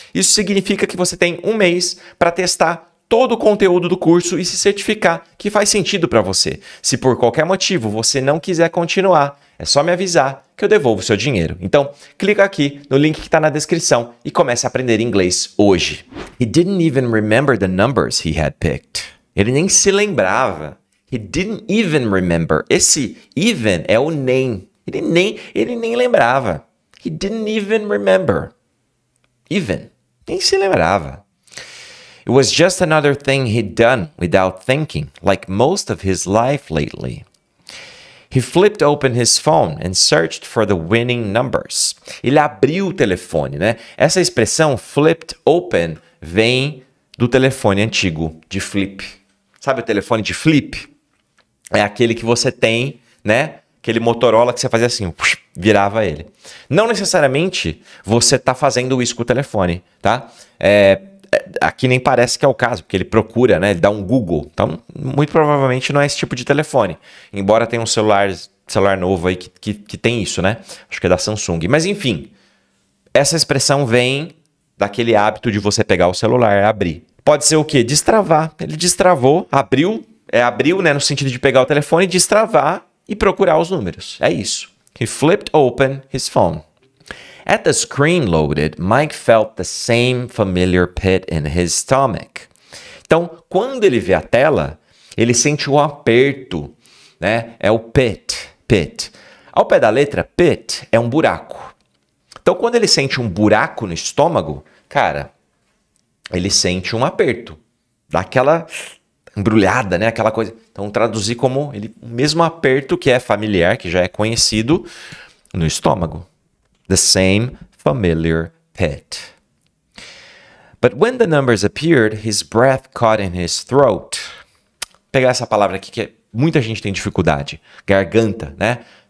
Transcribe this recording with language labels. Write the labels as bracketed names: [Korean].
[Portuguese] Isso significa que você tem um mês para testar todo o conteúdo do curso e se certificar que faz sentido para você. Se por qualquer motivo você não quiser continuar, é só me avisar que eu devolvo o seu dinheiro. Então, clica aqui no link que está na descrição e comece a aprender inglês hoje. [English] He didn't even remember the numbers he had picked. [Portuguese] Ele nem se lembrava. [English] He didn't even remember. [Portuguese] Esse even é o nem. Ele nem lembrava. [English] He didn't even remember. Even. [Portuguese] Nem se lembrava. [English] It was just another thing he'd done without thinking, like most of his life lately. He flipped open his phone and searched for the winning numbers. [Portuguese] Ele abriu o telefone, né? Essa expressão flipped open vem do telefone antigo, de flip. Sabe o telefone de flip? É aquele que você tem, né? Aquele Motorola que você fazia assim, virava ele. Não necessariamente você está fazendo isso com o telefone, tá? Aqui nem parece que é o caso, porque ele procura, né? Ele dá um Google. Então, muito provavelmente não é esse tipo de telefone. Embora tenha um celular novo aí que tem isso, né? Acho que é da Samsung. Mas, enfim, essa expressão vem daquele hábito de você pegar o celular e abrir. Pode ser o quê? Destravar. Ele destravou, abriu, né? No sentido de pegar o telefone, destravar e procurar os números. É isso. [English] He flipped open his phone. At the screen loaded, Mike felt the same familiar pit in his stomach. [Portuguese] Então, quando ele vê a tela, ele sente um aperto, né? É o pit. Ao pé da letra, pit é um buraco. Então, quando ele sente um buraco no estômago, cara, ele sente um aperto. Dá aquela embrulhada, né? Aquela coisa. Então, traduzir como o mesmo aperto que é familiar, que já é conhecido no estômago. [English] The same familiar pit. But when the numbers appeared, his breath caught in his throat. [Portuguese] Vou pegar essa palavra aqui que muita gente tem dificuldade. Garganta, né?